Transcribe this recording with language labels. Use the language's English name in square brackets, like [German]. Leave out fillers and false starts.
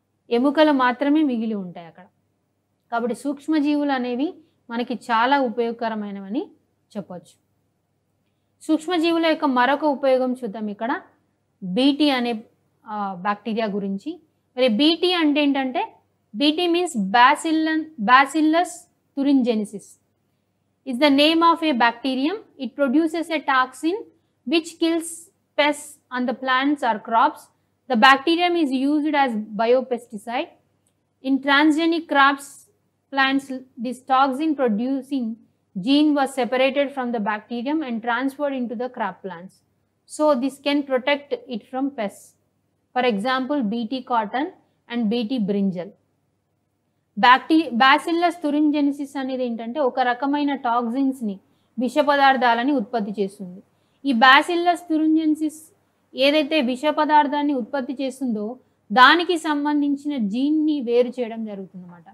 [Telugu] ఎముకలు మాత్రమే మిగిలి ఉంటాయి అక్కడ. కాబట్టి సూక్ష్మజీవులు అనేవి మనకి చాలా ఉపయోగకరమైనవని చెప్పవచ్చు. సూక్ష్మజీవుల యొక్క మరొక ఉపయోగం చూద్దాం. ఇక్కడ బీటీ అనే బ్యాక్టీరియా గురించి. మరి బీటీ అంటే ఏంటంటే, [English] BT means bacillus thuringiensis is the name of a bacterium. It produces a toxin which kills pests on the plants or crops. The bacterium is used as biopesticide. In transgenic crops, plants, this toxin producing gene was separated from the bacterium and transferred into the crop plants. So this can protect it from pests. For example, BT cotton and BT brinjal. [Telugu] Bacillus thuringiensis అనేది ఏంటంటే ఒక రకమైన టాక్సిన్స్ని, విష పదార్థాలని ఉత్పత్తి చేస్తుంది. ఈ bacillus thuringiensis ఏదైతే విష పదార్థాన్ని ఉత్పత్తి చేస్తుందో దానికి సంబంధించిన జీన్ని వేరు చేయడం జరుగుతుందన్నమాట.